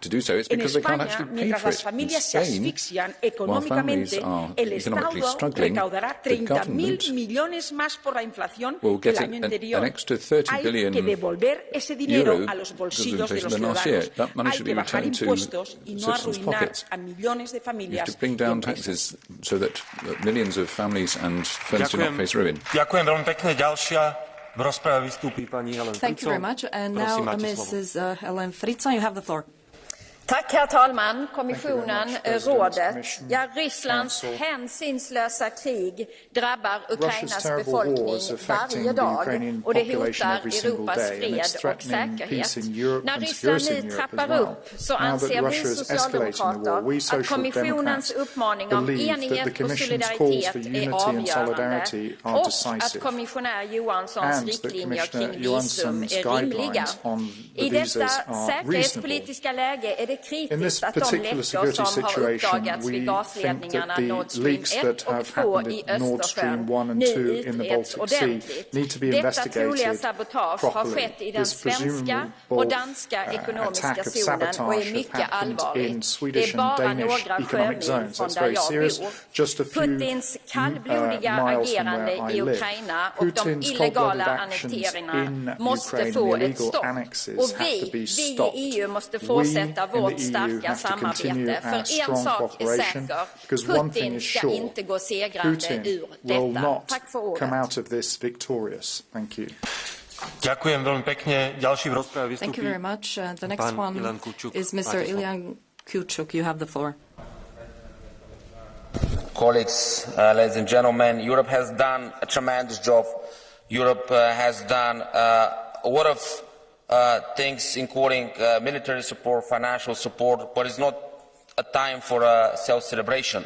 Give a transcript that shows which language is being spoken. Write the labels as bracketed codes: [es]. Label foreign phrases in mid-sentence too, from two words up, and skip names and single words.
[es] En España, mientras las familias se asfixian económicamente, el Estado recaudará 30.000 millones más por la inflación que el año anterior. Hay que devolver ese dinero a los bolsillos de los ciudadanos. Hay que bajar impuestos y no arruinar a millones de familias y empresas. [sk] Ďakujem veľmi pekne. Ďalšia v rozprave vystúpi pani Helen Fritzon. [en] Thank you very much. And now Mrs. Helen Fritzon, you have the floor. [sv] Tack, herr talman, kommissionen, rådet. Ja, Rysslands hänsynslösa krig drabbar Ukrainas befolkning varje dag och det hotar Europas fred och säkerhet. När Ryssland nu trappar upp så anser vi socialdemokrater att kommissionens uppmaning om enighet och solidaritet är avgörande och att kommissionär Johanssons riktlinjer kring visum är rimliga. I detta säkerhetspolitiska läge är det kritiskt att de läckor som har uppdagats vid gasledningarna Nord Stream 1 och 2 i Östersjön nu utreds ordentligt. Detta troliga sabotage har skett i den svenska och danska ekonomiska zonen och är mycket allvarligt. Det är bara några sjömil från där jag bor. Putins kallblodiga agerande i Ukraina och de illegala annekteringarna måste få ett stopp. Och vi i EU måste fortsätta vårt starka samarbete. För en sak är säker, Putin ska inte gå segrande ur detta. Tack för ordet. [sk] Ďakujem veľmi pekne. Ďalší v rozprave vystupí pán Ilan Kučuk. [en] Is Mr. Ilan Kučuk. You have the floor. Colleagues, ladies and gentlemen, Europe has done a tremendous job. Europe has done a lot of things, including military support, financial support, but it's not a time for self-celebration.